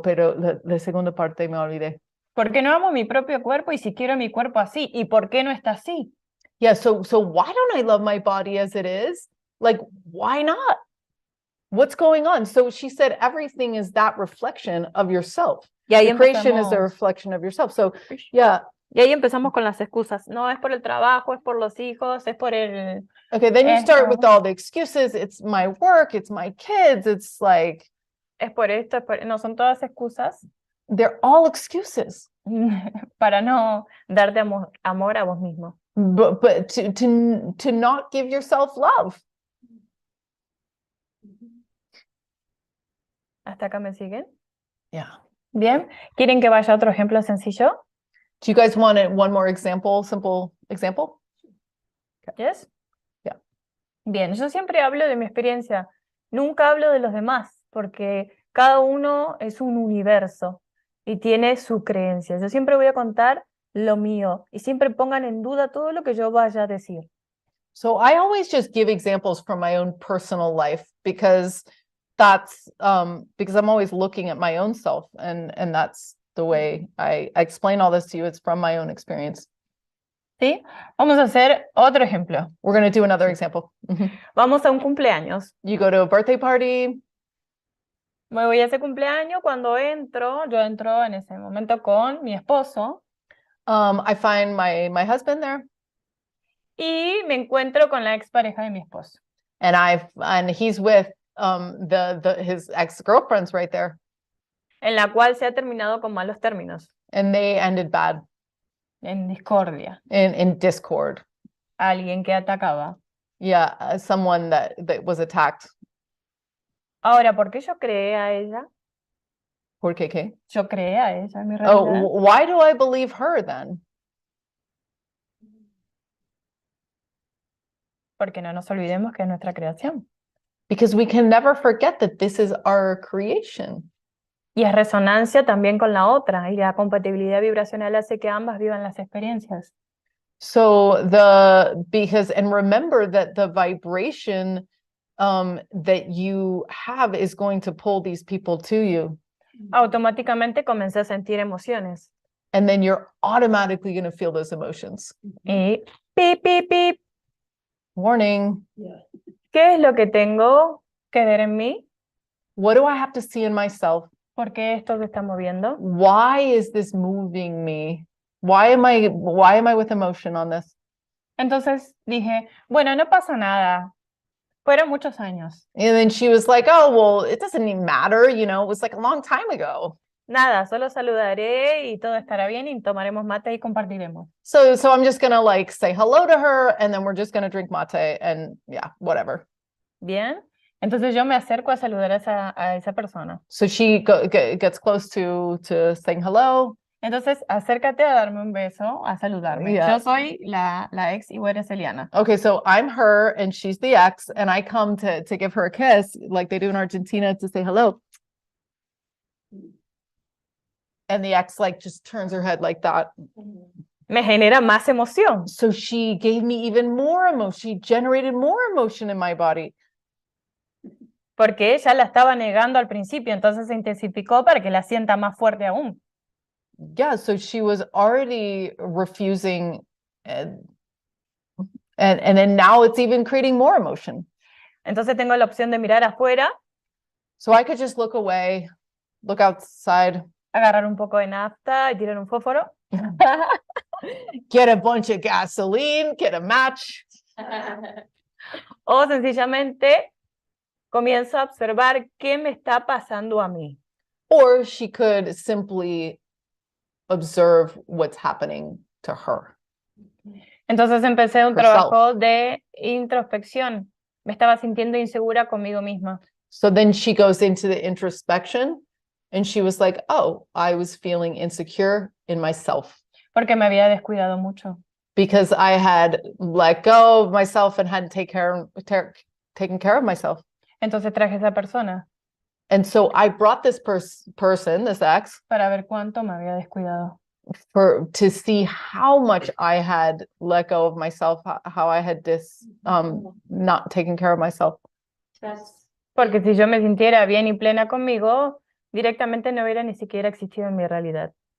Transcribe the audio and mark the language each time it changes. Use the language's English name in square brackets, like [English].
[Spanish] Pero la segunda parte me olvidé. ¿Por qué no amo mi propio cuerpo y si quiero mi cuerpo así? ¿Y por qué no está así? [English] Yeah, so why don't I love my body as it is? Like, why not? What's going on? So she said everything is that reflection of yourself. [Spanish] Y ahí [English] The creation is a [Spanish] empezamos, [English] reflection of yourself. So yeah. [Spanish] y ahí empezamos con las excusas. No, es por el trabajo, es por los hijos, es por el... [English] Okay, then you start with [Spanish] Esto. [English] all the excuses. It's my work, it's my kids, it's like... [Spanish] Es por esto, no, son todas excusas [English] They're all excuses. [Spanish] para no darte amor a vos mismo. [English] But to not give yourself love. [Spanish] ¿Hasta acá me siguen? [English] Yeah. [Spanish] Bien. ¿Quieren que vaya a otro ejemplo sencillo? [English] Do you guys want one more example, simple example? Yes. Yeah. [Spanish] Bien, yo siempre hablo de mi experiencia. Nunca hablo de los demás, porque cada uno es un universo y tiene su creencia. Yo siempre voy a contar lo mío y siempre pongan en duda todo lo que yo vaya a decir. [English] So I always just give examples from my own personal life because that's because I'm always looking at my own self and that's the way I explain all this to you. It's from my own experience. [Spanish] ¿Sí? Vamos a hacer otro ejemplo. [English] We're going to do another example. [Spanish] Vamos a un cumpleaños. [English] You go to a birthday party. [Spanish] Me voy a ese cumpleaños cuando yo entro en ese momento con mi esposo [English] I find my husband there. [Spanish] y me encuentro con la expareja de mi esposo. [English] And he's with his ex-girlfriends right there. [Spanish] En la cual se ha terminado con malos términos, [English] And they ended bad [Spanish] en discordia. [English] in discord. [Spanish] Alguien que atacaba. [English] Yeah, someone that was attacked. [Spanish] Ahora, ¿por qué yo creé a ella? ¿Por qué? Yo creé a ella, en mi [English] Oh, [Spanish] realidad. [English] why do I believe her then? [Spanish] Porque no nos olvidemos que es nuestra creación. [English] Because we can never forget that this is our creation. [Spanish] Y es resonancia también con la otra, y la compatibilidad vibracional hace que ambas vivan las experiencias. [English] So and remember that the vibration that you have is going to pull these people to you. [Spanish] Automáticamente comencé a sentir emociones. [English] And then you're automatically going to feel those emotions. [Spanish] Y pip, pip, pip. [English] Warning. [Spanish] ¿Qué es lo que tengo que ver en mí? [English] What do I have to see in myself? [Spanish] ¿Por qué esto se está moviendo? [English] Why is this moving me? Why am I with emotion on this? [Spanish] Entonces dije, bueno, no pasa nada. Fueron muchos años. [English] And then she was like, oh, well, it doesn't even matter. You know, it was like a long time ago. [Spanish] Nada, solo saludaré y todo estará bien y tomaremos mate y compartiremos. [English] So I'm just going to like say hello to her and then we're just going to drink mate and yeah, whatever. [Spanish] Bien. Entonces yo me acerco a saludar a esa persona. [English] So she gets close to saying hello. [Spanish] Entonces acércate a darme un beso, a saludarme. [English] Yeah. [Spanish] Yo soy la ex y vos eres Eliana. [English] Okay, so I'm her and she's the ex and I come to give her a kiss like they do in Argentina to say hello. And the ex like just turns her head like that. [Spanish] Me genera más emoción. [English] So she gave me even more emotion. She generated more emotion in my body. [Spanish] Porque ella la estaba negando al principio, entonces se intensificó para que la sienta más fuerte aún. [English] Yeah, so she was already refusing, and then now it's even creating more emotion. [Spanish] Entonces tengo la opción de mirar afuera, [English] So I could just look away, look outside, [Spanish] agarrar un poco de nafta y tirar un fósforo. [English] get a bunch of gasoline, get a match, [Spanish] O sencillamente comienzo a observar qué me está pasando a mí. [English] or she could simply observe what's happening to her. [Spanish] Entonces empecé un [English] Herself. [Spanish] trabajo de introspección. Me estaba sintiendo insegura conmigo misma. [English] So then she goes into the introspection and she was like, oh, I was feeling insecure in myself [Spanish] Porque me había descuidado mucho. [English] because I had let go of myself and hadn't taken care of myself. [Spanish] Entonces traje a esa persona [English] And so I brought this person, this ex, [Spanish] para ver cuánto me había descuidado. [English] to see how much I had let go of myself, how I had not taken care of myself. [Spanish] Porque si yo me sintiera bien y plena conmigo, directamente no hubiera ni siquiera existido en mi realidad.